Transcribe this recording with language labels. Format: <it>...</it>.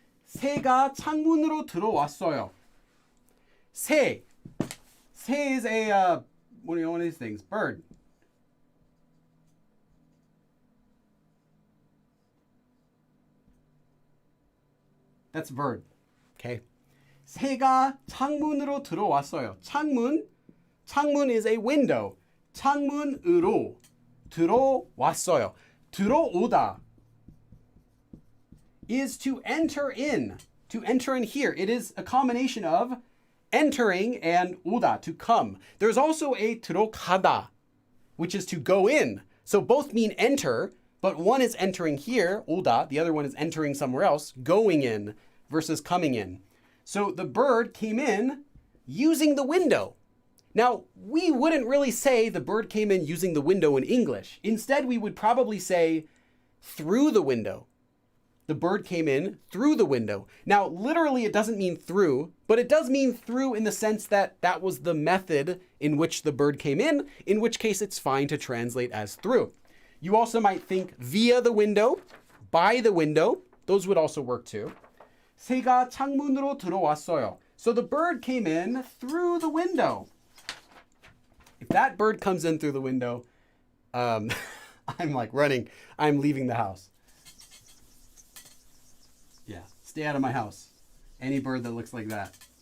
<ko>새가 창문으로 들어왔어요. 새.</ko> <en>새 is a, one of these things, bird. That's verb. Okay.</en> <ko>새가 창문으로 들어왔어요.</ko> <en>창문 is a window.</en> <ko>창문으로 들어왔어요.</ko> <en>들어오다 is to enter in. To enter in here. It is a combination of entering and 오다, to come. There's also a 들어가다, which is to go in. So both mean enter, but one is entering here, 오다, the other one is entering somewhere else, going in versus coming in. So the bird came in using the window. Now, we wouldn't really say the bird came in using the window in English. Instead, we would probably say through the window. The bird came in through the window. Now, literally, it doesn't mean through, but it does mean through in the sense that that was the method in which the bird came in which case it's fine to translate as through. You also might think via the window, by the window. Those would also work too.</en> <ko>새가 창문으로 들어왔어요.</ko> <en>So the bird came in through the window. If that bird comes in through the window, I'm like running. I'm leaving the house. Yeah, stay out of my house. Any bird that looks like that.</en>